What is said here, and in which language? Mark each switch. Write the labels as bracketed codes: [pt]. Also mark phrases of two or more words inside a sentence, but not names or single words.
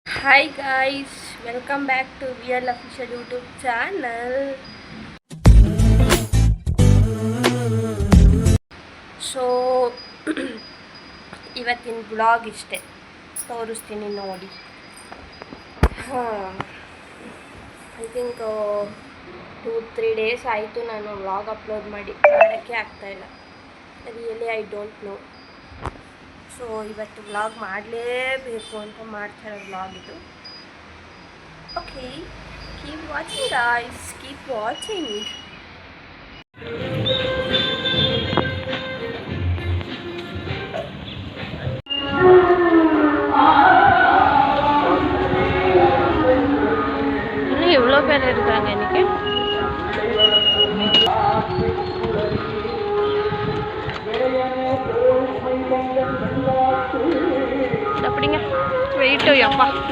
[en] Hi guys, welcome back to VL Official YouTube channel. [kn] ಸೊ ಇವತ್ತಿನ ಬ್ಲಾಗ್ ಇಷ್ಟೇ ತೋರಿಸ್ತೀನಿ ನೋಡಿ. [en] I think 2-3 days [kn] ಆಯಿತು ನಾನು [en] vlog upload [kn] ಮಾಡೋಕ್ಕೆ ಆಗ್ತಾಯಿಲ್ಲ. [en] Really I don't know. [kn] ಸೊ ಇವತ್ತು ವ್ಲಾಗ್ ಮಾಡಲೇಬೇಕು ಅಂತ ಮಾಡ್ತಾಯಿರೋ ವ್ಲಾಗ್ ಇದು. [en] Okay, keep watching guys, keep watching. [ta] இன்னும் எவ்வளோ பேர் இருக்காங்க இன்னைக்கு? அப்படிங்க வெயிட் அப்பா.